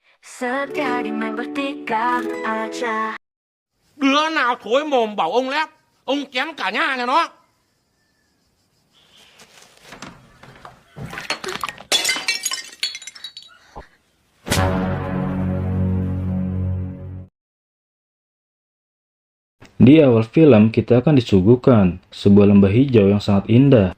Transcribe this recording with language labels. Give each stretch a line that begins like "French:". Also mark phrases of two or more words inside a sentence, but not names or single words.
Indonesian: Setia di main bertiga aja.
Vietnamese: Đứa nào thối mồm bảo ông lép, ông chém cả nhà nhà nó.
Indonesian: Di awal film, kita akan disuguhkan sebuah lembah hijau yang sangat indah.